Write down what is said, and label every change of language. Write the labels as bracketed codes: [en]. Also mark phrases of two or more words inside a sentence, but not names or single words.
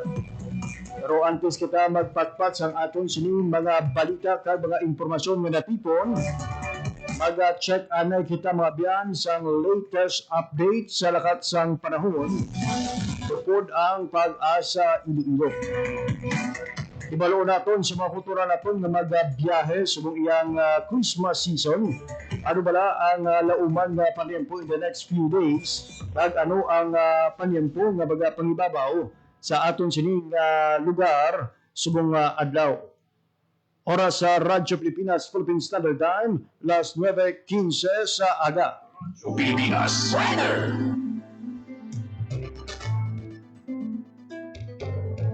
[hil] Pero antes kita magpatpat sa aton sining mga balita kag mga impormasyon nga natipon, mag-check anay kita mga biyan sa [en] latest update [hil] sa lakat sang panahon tungkol ang Pag-asa Iloilo. Ibaloon naton sa mga kultura naton nga magbiyahe subong iyang [en] Christmas season. [hil] Ano bala ang lauman nga panyempo [en] in the next few days? [hil] Kag ano ang panyempo nga baga pangibabaw sa aton sining lugar subong adlaw. Oras sa Radyo Pilipinas Philippine Standard Time, las 9:15 sa aga. Pilipinas Weather.